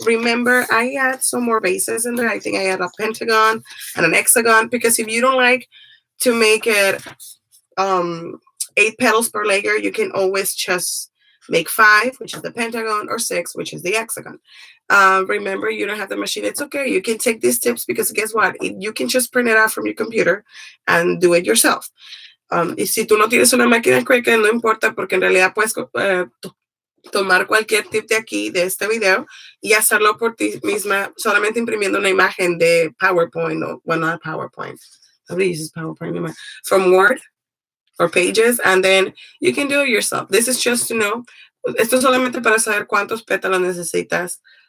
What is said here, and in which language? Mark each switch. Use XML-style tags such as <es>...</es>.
<en>Remember, I had some more bases in there. I think I had a pentagon and an hexagon, because if you don't like to make it 8 petals per layer, you can always just make 5, which is the pentagon, or 6, which is the hexagon. Remember, you don't have the machine. It's okay. You can take these tips, because guess what? You can just print it out from your computer and do it yourself.</en> <es>Y si tú no tienes una máquina Cricut, no importa, porque en realidad puedes tomar cualquier tip de aquí, de este video, y hacerlo por ti misma, solamente imprimiendo una imagen de PowerPoint, o,</es> <en>well, not PowerPoint. Nobody uses PowerPoint anymore. From Word or Pages, and then you can do it yourself. This is just to know.</en> <es>Esto es solamente para saber cuántos pétalos necesitas.</es>